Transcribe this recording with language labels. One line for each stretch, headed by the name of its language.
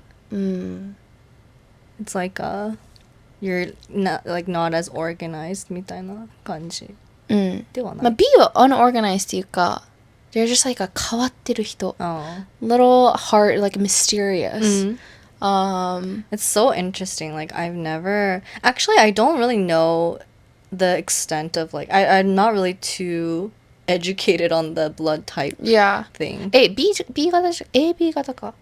English: It's like, you're not, like, not as organized
Japanese: みたいな感じではない。まあ、B は unorganized っていうか、
English: they're just like a
Japanese: 変わってる人。
English: Oh. Little heart, like mysterious. It's so interesting. Like, I've never... Actually, I don't really know the extent of, like... I'm not really too educated on the blood type Yeah. thing.
Japanese: B 型じゃ、AB 型か。